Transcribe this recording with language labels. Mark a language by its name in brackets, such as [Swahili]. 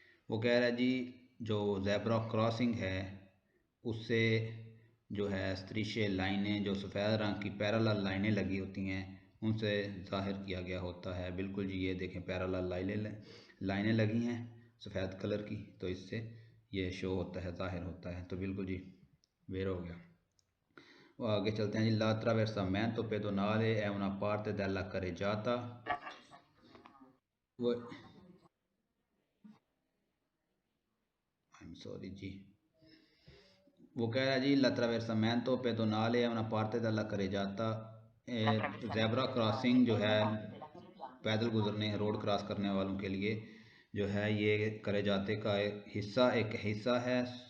[Hindi] वो कह रहा है जी जो ज़ेब्रा क्रॉसिंग है उससे जो है स्त्रिशे लाइनें, जो सफ़ेद रंग की पैरेलल लाइनें लगी होती हैं, उनसे ज़ाहिर किया गया होता है। बिल्कुल जी, ये देखें पैरेलल लाइनें लगी हैं सफ़ेद कलर की, तो इससे ये शो होता है, ज़ाहिर होता है। तो बिल्कुल जी वेर हो गया। वो आगे चलते हैं जी। [Italian] ला ट्रावेर्सामेंतो pedonale è una parte della carreggiata। [Hindi] वो सॉरी जी, वो कह रहा है जी [Italian] ला ट्रावेर्सामेंतो pedonale è una parte della carreggiata। [Hindi] Zebra crossing जो है पैदल गुजरने, रोड क्रॉस करने वालों के लिए जो है ये carreggiate का एक हिस्सा है।